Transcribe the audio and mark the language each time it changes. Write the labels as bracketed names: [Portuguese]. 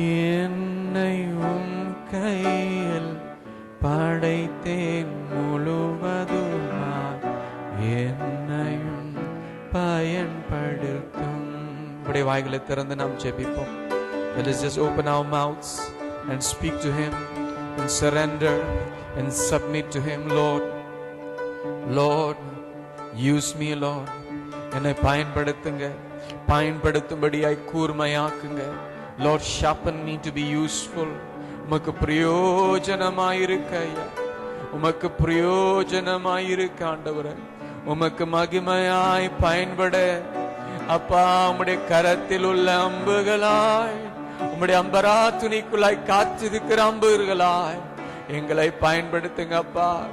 [Tamil] என்னை உம் கையில் படைத்தேன் முழுவதுமாய், என்னையும் பயன்படுத்தும். இப்படி வாய்களை திறந்து நாம் ஜெபிப்போம். [English] Let us just open our mouths and speak to Him and surrender and submit to Him. Lord, Lord, use me, Lord. [Tamil] என்னை பயன்படுத்துங்க, பயன்படுத்தும்படியாய் கூர்மையாக்குங்க. [English] Lord, sharpen me to be useful. [Tamil] உமக்கு பிரயோஜனமாயிருக்க ஐயா, உமக்கு பிரயோஜனமாயிருக்க ஆண்டவரே. உமக்கு மகிமையாய் பயன்பட அப்பா, உம்முடைய கரத்தில் உள்ள அம்புகளாய், உம்முடைய அம்பரா துணிக்குள்ளாய் காத்திருக்கிற அம்புகளாய் எங்களை பயன்படுத்துங்க அப்பா.